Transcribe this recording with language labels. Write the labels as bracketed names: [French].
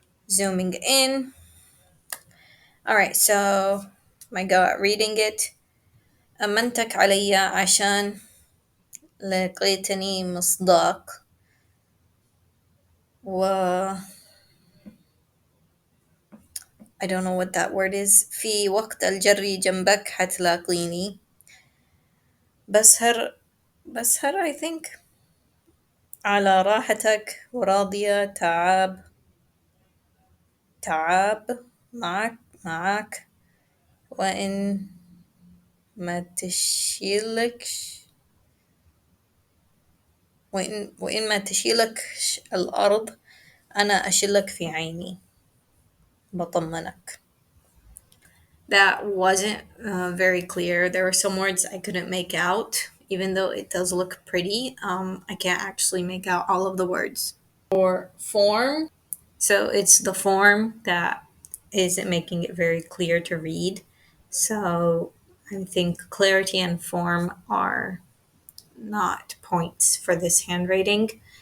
[English] Zooming in. All right, so my go at reading it. [Arabic] أمنتك علي عشان لقيتني مصداق و [English] I don't know what that word is. [Arabic] في وقت الجري جنبك حتلاقيني. بسهر بسهر [English] I think [Arabic] على راحتك وراضية تعاب معك وإن ما تشيلكش وإن ما تشيلكش الأرض أنا أشيلك في عيني بطمنك. [English] That wasn't very clear. There were some words I couldn't make out, even though it does look pretty. I can't actually make out all of the words. For form, so it's the form that isn't making it very clear to read. So I think clarity and form are not points for this handwriting.